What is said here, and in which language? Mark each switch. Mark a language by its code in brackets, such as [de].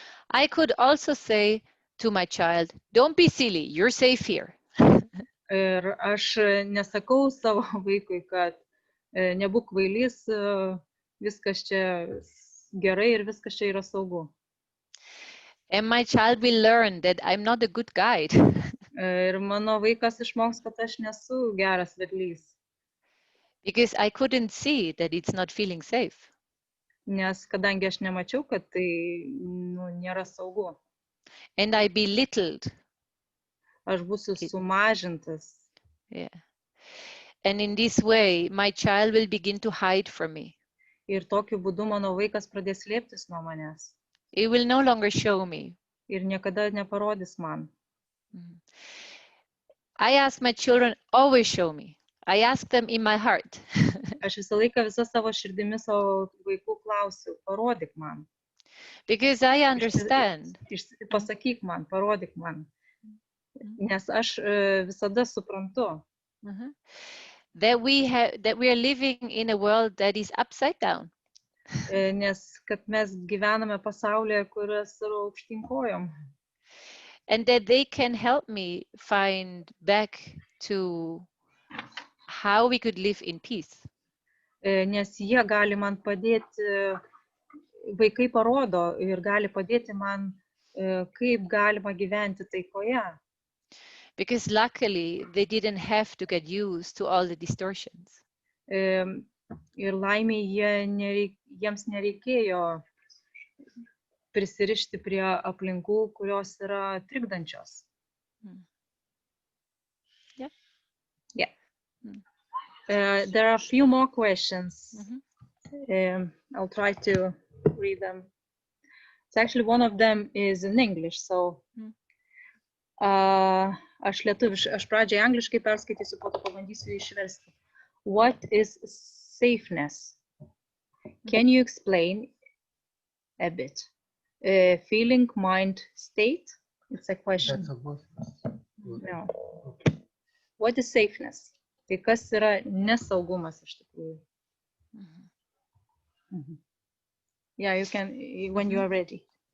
[en] I could also say to my child, don't be silly, you're safe here. [lt] Ir aš nesakau savo vaikui, kad nebūk kvailys, viskas čia gerai ir viskas čia yra saugu. [en] And my child will learn that I'm not a good guide. [lt] Ir mano vaikas išmoks, kad aš nesu geras vedlys. [en] Because I couldn't see that it's not feeling safe. [lt] Nes kadangi aš nemačiau, kad tai nėra saugu. [en] And I belittled. [lt] Aš būsiu sumažintas. [en] Yeah. And in this way, my child will begin to hide from me. [lt] Ir tokiu būdu mano vaikas pradės slėptis nuo manęs. [en] It will no longer show me. [lt] Ir niekada neparodys man. [en] I ask my children, always show me. I ask them in my heart. [lt] Aš visą laiką visą savo širdimi savo vaikų klausiu, parodyk man. [en] Because I understand. [lt] Pasakyk man, parodyk man. Nes aš visada suprantu. [en] That we are living in a world that is upside down. [lt] Nes kad mes gyvename pasaulyje, kuris yra aukštyn kojom. [en] And that they can help me find back to how we could live in peace. [lt] Nes jie gali man padėti, vaikai parodo ir gali padėti man, kaip galima gyventi taikoje. [en] Because luckily they didn't have to get used to all the distortions. [lt] Ir laimei jiems nereikėjo prisirišti prie aplinkų, kurios yra trikdančios. [en] Yeah. Yeah. There are a few more questions. I'll try to read them. It's actually one of them is in English, so [lt] aš pradžiai angliškai perskaitysiu, po to pabandysiu išversti. [en] What is safeness? Can you explain a bit? Feeling, mind, state? It's a question. No. What is safeness? [lt] Tai kas yra nesaugumas iš tikrųjų? [en] Yeah, you can, when you are ready.